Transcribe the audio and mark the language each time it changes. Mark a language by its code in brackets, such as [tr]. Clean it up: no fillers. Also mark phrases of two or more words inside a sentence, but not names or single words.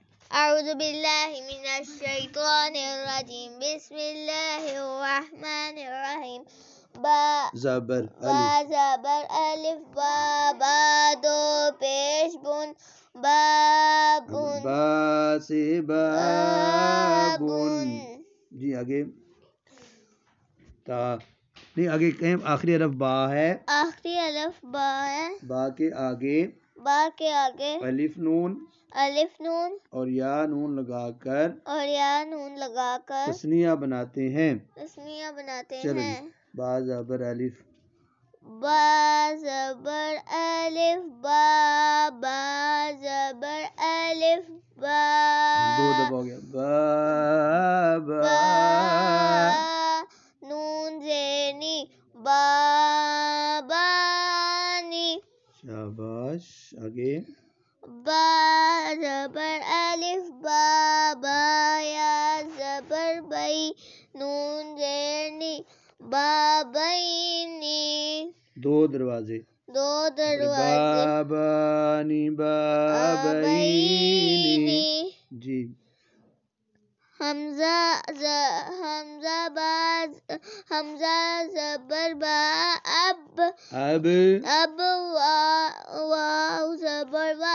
[ar] أعوذ بالله من الشيطان الرجيم بسم الله الرحمن الرحیم [ur] زبر با زبر الف با با دو پیش بن بابن با سے بابن. جی آگے تا نہیں آگے کہیں آخری حرف با ہے. آخری الف با ہے. با کے آگے الف نون اور یا نون لگا کر تثنیہ بناتے ہیں. چلو جی با زبر الف با زبر الف با با زبر الف با دو دفعہ ہو گیا با با نون زینی بابانی. شاباش. آگے با زبر الف با با یا زبر بئی نون زینی بابینی. دو دروازے بابانی بابینی. جی حمزہ زبر با اب واو زبر وا